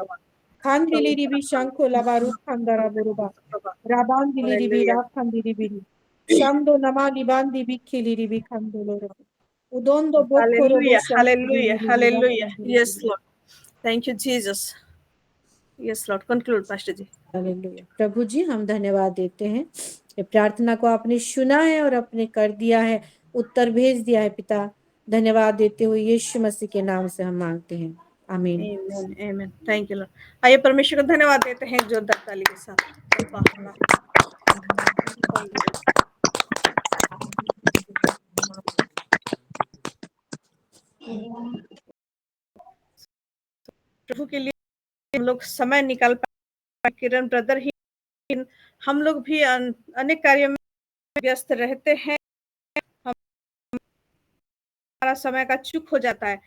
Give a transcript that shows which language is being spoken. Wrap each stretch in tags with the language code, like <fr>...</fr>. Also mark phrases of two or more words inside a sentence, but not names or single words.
<en>Kandili ribi shankola baru kandara buruba. Rabandili ribi rakandi ribi. Shando namali bandi bikili ribi kandolo. Udondo bokoro Hallelujah, hallelujah, hallelujah. Yes, Lord. Thank you, Jesus. Yes, Lord. Conclude, Pastor जी.</en> <hi>हालेलुया। प्रभु जी हम धन्यवाद देते हैं, ये प्रार्थना को आपने सुना है और आपने कर दिया है, उत्तर भेज दिया है पिता। धन्यवाद देते हुए यीशु मसीह के नाम से हम मांगते हैं, आमीन।</hi> <en>Amen, amen. Thank you, Lord.</en> <hi>आइए परमेश्वर को धन्यवाद देते हैं जोरदार ताली के साथ। प्रभु के लिए हम लोग समय निकाल पाए, किरण ब्रदर ही, हम लोग भी अनेक कार्यों में व्यस्त रहते हैं, हमारा समय का चूक हो जाता है।</hi>